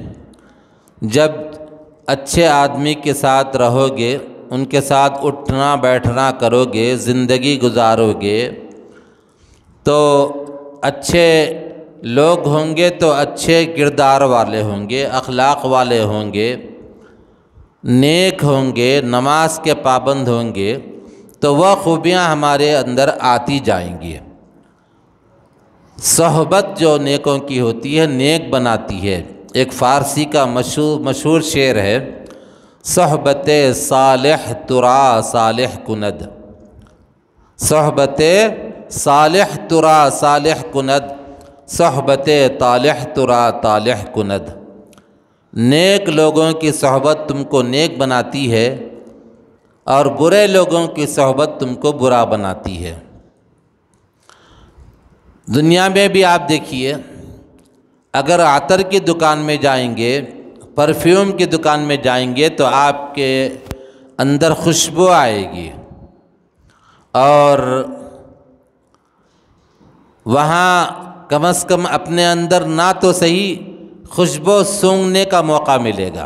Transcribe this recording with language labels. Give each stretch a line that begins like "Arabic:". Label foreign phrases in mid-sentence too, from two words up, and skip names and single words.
Urdu: جب اچھے آدمی کے ساتھ رہو گے، ان کے ساتھ اٹھنا بیٹھنا کرو گے، زندگی گزارو گے، تو اچھے لوگ ہوں گے تو اچھے کردار والے ہوں گے، اخلاق والے ہوں گے، نیک ہوں گے، نماز کے پابند ہوں گے، تو وہ خوبیاں ہمارے اندر آتی جائیں گی۔ صحبت جو نیکوں کی ہوتی ہے نیک بناتی ہے۔ ایک فارسی کا مشہور شعر ہے،
Persian: صحبت صالح ترا صالح کند، صحبت صالح ترا صالح کند، صحبت طالح ترا طالح کند۔
Urdu: نیک لوگوں کی صحبت تم کو نیک بناتی ہے اور برے لوگوں کی صحبت تم کو برا بناتی ہے۔ دنیا میں بھی آپ دیکھیے، اگر عطر کی دکان میں جائیں گے، پرفیوم کی دکان میں جائیں گے تو آپ کے اندر خوشبو آئے گی، اور وہاں کم از کم اپنے اندر نہ تو صحیح خوشبو سونگھنے کا موقع ملے گا۔